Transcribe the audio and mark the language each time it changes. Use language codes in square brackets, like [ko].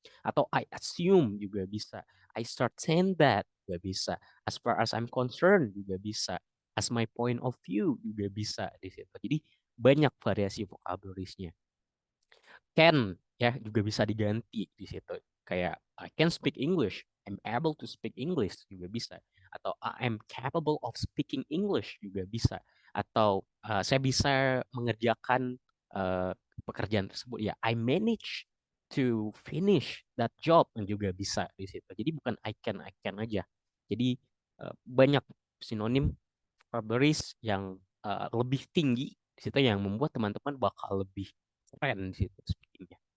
[id] Atau [en] I assume [id] juga bisa. [en] I start saying that juga bisa. As far as I'm concerned [id] juga bisa. [en] As my point of view [id] juga bisa di situ. Jadi banyak variasi vocabularies-nya. Can ya juga bisa diganti di situ. Kayak [en] I can speak English, I'm able to speak English [id] juga bisa. Atau [en] I am capable of speaking English [id] juga bisa. Atau saya bisa mengerjakan pekerjaan tersebut ya. [en] I manage to finish that job [id] juga bisa di situ. Jadi bukan [en] I can [id] aja. Jadi banyak sinonim vocabularies yang lebih tinggi di situ yang membuat teman-teman bakal lebih keren di situ speakingnya.